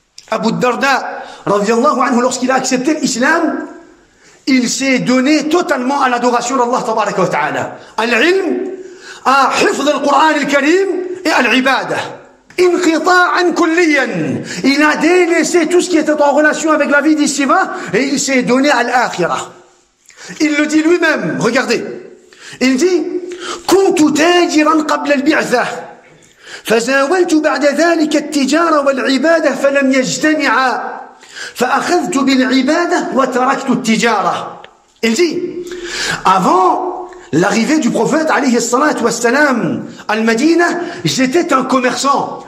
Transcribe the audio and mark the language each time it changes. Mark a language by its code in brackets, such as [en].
[fr] Abu Darda رضي الله عنه, lorsqu'il a accepté l'islam, il s'est donné totalement à l'adoration d'Allah tabaraka wa ta'ala. Al-ilm, à hifz al-Qur'an al-Karim et al-ibada. [ar] Inqita'an kulliyan. [fr] Il a délaissé tout ce qui était en relation avec la vie d'ici-bas et il s'est donné à l'akhirah. Il le dit lui-même, regardez. Il dit [ar] كنت تاجرا قبل البعثة فزاولت بعد ذلك التجارة والعبادة فلم يجتمعا فأخذت بالعبادة وتركت التجارة. [fr] Il dit avant l'arrivée du prophète alayhi salatu wassalam al-Madina, j'étais un commerçant.